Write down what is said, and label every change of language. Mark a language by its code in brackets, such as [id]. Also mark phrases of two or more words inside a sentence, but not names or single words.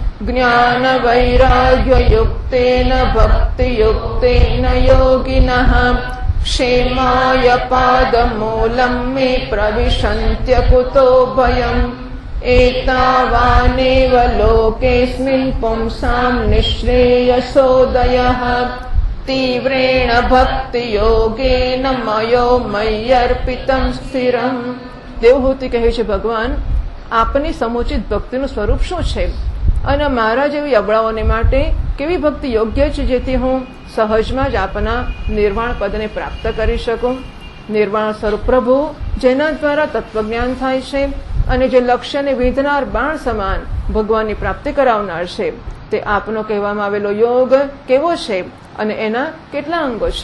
[sa] ज्ञानवैराग्ययुक्तेन भक्तियुक्तेन योगिनः क्षेमाय पादमूलं मे प्रविशन्त्यकुतो भयम् एतावानेव लोकेऽस्मिन् पुंसां निःश्रेयसोदयः तीव्रेण भक्तियोगेन मयो मय्यर्पितं સ્થિરમ। [gu] દેવહૂતિ કહે છે, ભગવાન આપની સમુચિત ભક્તિનું સ્વરૂપ શું છે અને મારા જેવી અબળાઓને માટે કેવી ભક્તિ યોગ્ય છે જેથી હું સહજમાં જ આપના નિર્વાણ પદને પ્રાપ્ત કરી શકું। નિર્વાણ સ્વરૂપ પ્રભુ જેના દ્વારા તત્વજ્ઞાન થાય છે અને જે લક્ષ્યને વિંધનાર બાણ સમાન ભગવાનની પ્રાપ્તિ કરાવનાર છે તે આપનો કહેવામાં આવેલો યોગ કેવો છે અને એના કેટલા અંગો છે।